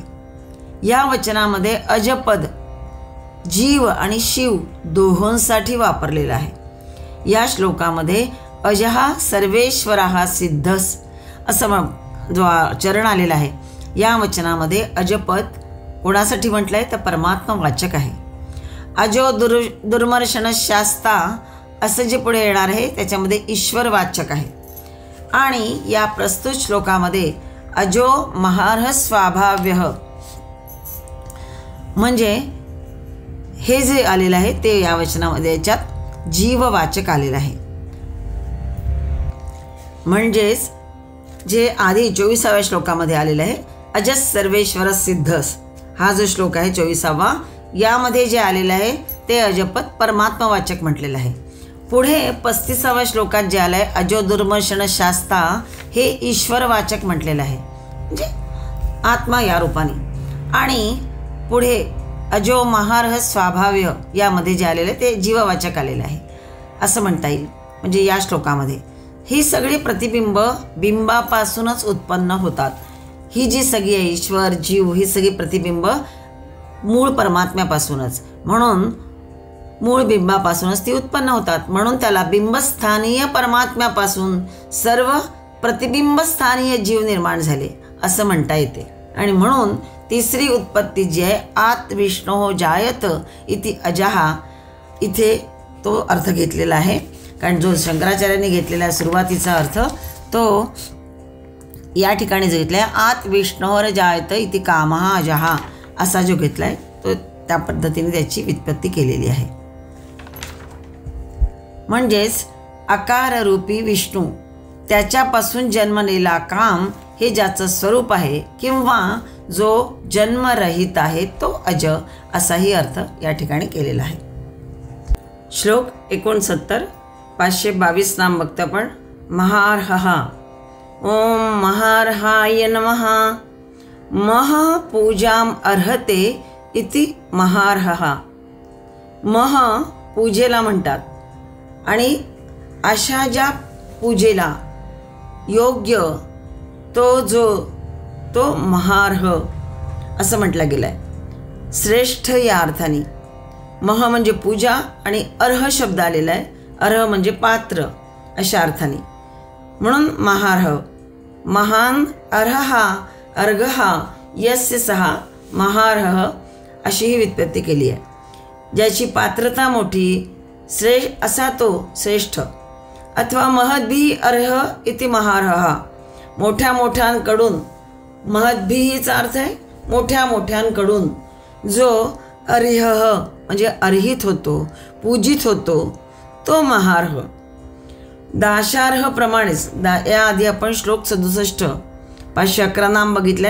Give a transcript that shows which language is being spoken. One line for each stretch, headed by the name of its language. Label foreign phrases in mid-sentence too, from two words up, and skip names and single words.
Marathi: या वचनामध्ये अजपद जीव आणि शिव दोहोंसाठी वापरलेला आहे. या श्लोकामध्ये
Sanskrit: अजहा सर्वेश्वरः सिद्धस
Marathi: असं जो चरण आलेला आहे, या वचनामध्ये अजपद कोणासाठी म्हटलं आहे तर परमात्मा वाचक आहे.
Sanskrit: अजो दुर्मर्शन शास्ता
Marathi: असं जे पुढे येणार आहे त्याच्यामध्ये ईश्वर वाचक आहे. आणि या प्रस्तुत श्लोकामध्ये
Sanskrit: अजो महार्ह स्वाभाव्य
Marathi: म्हणजे हे जे आलेलं आहे ते या वचनामध्ये याच्यात जीववाचक आलेलं आहे. म्हणजेच जे आधी 24व्या श्लोकामध्ये आलेलं आहे
Sanskrit: अजस सर्वेश्वर सिद्धस,
Marathi: हा जो श्लोक आहे 24वा, यामध्ये जे आलेलं आहे ते अजपद परमात्मवाचक म्हटलेलं आहे. पुढे 35व्या श्लोकात जे आलं आहे
Sanskrit: अजो दुर्मर्शन शास्ता,
Marathi: हे ईश्वरवाचक म्हटलेलं आहे, म्हणजे आत्मा या रूपाने. आणि पुढे
Sanskrit: अजो महार्ह स्वाभाव्य
Marathi: यामध्ये जे आलेलं आहे ते जीववाचक आलेलं आहे असं म्हणता येईल. म्हणजे या श्लोकामध्ये ही सगळी प्रतिबिंब बिंबापासूनच उत्पन्न होतात. ही जी सगळी आहे ईश्वर, जीव, ही सगळी प्रतिबिंब मूळ परमात्म्यापासूनच, म्हणून मूळ बिंबापासूनच ती उत्पन्न होतात. म्हणून त्याला बिंबस्थानीय परमात्म्यापासून सर्व प्रतिबिंबस्थानीय जीव निर्माण झाले असं म्हणता येते. आणि म्हणून तिसरी उत्पत्ती जी आहे
Sanskrit: आत विष्णो जायत इति अजहा,
Marathi: इथे तो अर्थ घेतलेला आहे. कारण जो शंकराचार्यांनी घेतलेला सुरुवातीचा अर्थ तो या ठिकाणी जो घेतला आहे
Sanskrit: आत विष्णोर जायत इति कामः अजहा
Marathi: असा जो घेतला आहे तो त्या पद्धतीने त्याची व्युत्पत्ती केलेली आहे. म्हणजेच आकाररूपी विष्णू, त्याच्यापासून जन्मलेला काम हे ज्याचं स्वरूप आहे किंवा जो जन्मरहित आहे तो अज, असाही अर्थ या ठिकाणी केलेला आहे. श्लोक 69 522 नाम बघतो आपण. महार्हः.
Sanskrit: ओम महार्हाय नमः. मह पूजाम अर्हते इति महार्हः.
Marathi: मह पूजेला म्हणतात आणि अशा ज्या पूजेला योग्य तो महार्ह असं म्हटलं गेलं आहे. श्रेष्ठ या अर्थाने. मह म्हणजे पूजा आणि अर्ह शब्द आलेला आहे. अर्ह म्हणजे पात्र अशा अर्थाने. म्हणून महार्ह.
Sanskrit: महान अर्हा अर्घहा यस्य सहा महार्ह
Marathi: अशी ही व्युत्पत्ती केली आहे. ज्याची पात्रता मोठी असा तो श्रेष्ठ.
Sanskrit: अथवा महद्भिः अर्ह इति महार्हः.
Marathi: मोठ्या मोठ्यांकडून. महद्भिःचा अर्थ आहे मोठ्या मोठ्यांकडून जो अर्ह म्हणजे अर्हित होतो, पूजित होतो, तो महार्ह. दाशार्ह प्रमाणेच याआधी आपण श्लोक 67 511 नाम बघितलंय.